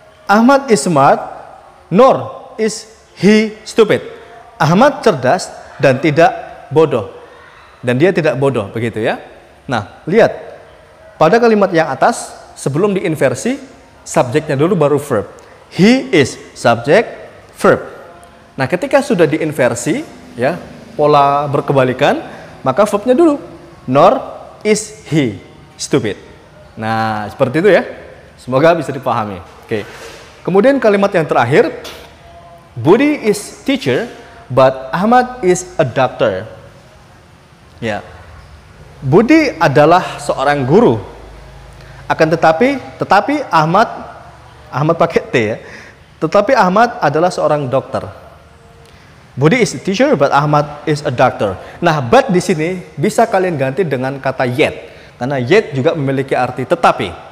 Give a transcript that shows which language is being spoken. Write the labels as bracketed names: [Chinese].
[English] Ahmad is smart, nor is he stupid. [Indonesian] Ahmad cerdas dan tidak bodoh. Dan dia tidak bodoh, begitu ya. Nah, lihat. Pada kalimat yang atas, sebelum diinversi, subjeknya dulu baru verb. He is subjek, verb. Nah, ketika sudah diinversi, ya, pola berkebalikan, maka verbnya dulu. [English] Nor is he stupid. [Indonesian] Nah, seperti itu ya. Semoga bisa dipahami. Oke. Kemudian kalimat yang terakhir, [English] Budi is teacher, but Ahmad is a doctor. [Indonesian] Ya. Budi adalah seorang guru. Akan tetapi Ahmad pakai T ya. Tetapi Ahmad adalah seorang dokter. [English] Budi is a teacher, but Ahmad is a doctor. [Indonesian] Nah, but di sini bisa kalian ganti dengan kata yet. Karena yet juga memiliki arti tetapi.